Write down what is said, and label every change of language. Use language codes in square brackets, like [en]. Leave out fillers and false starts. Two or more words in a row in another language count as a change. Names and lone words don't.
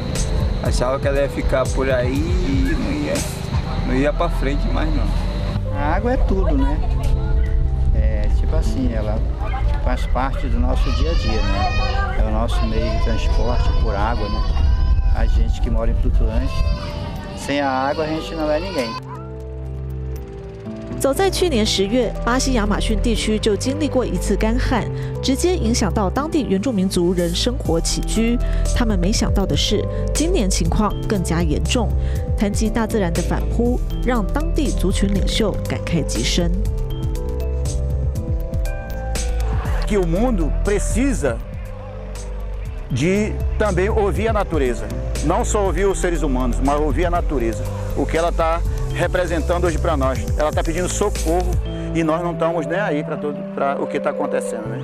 [pt] Achava que ela ia ficar por aí e não ia para frente mais, não. A água é tudo, né? Tipo assim, ela faz parte do nosso dia a dia, né? É o nosso meio de transporte por água, né? A gente que mora em flutuante, sem a água a gente não é ninguém. [zh] 早在去年10月，巴西亚马逊地区就经历过一次干旱，直接影响到当地原住民族人生活起居。他们没想到的是，今年情况更加严重。谈及大自然的反扑，让当地族群领袖感慨极深。 [pt] Que o mundo precisa de também ouvir a natureza, não só ouvir os seres humanos, mas ouvir a natureza, o que ela está representando hoje para nós. Ela está pedindo socorro e nós não estamos nem aí para o que está acontecendo, né?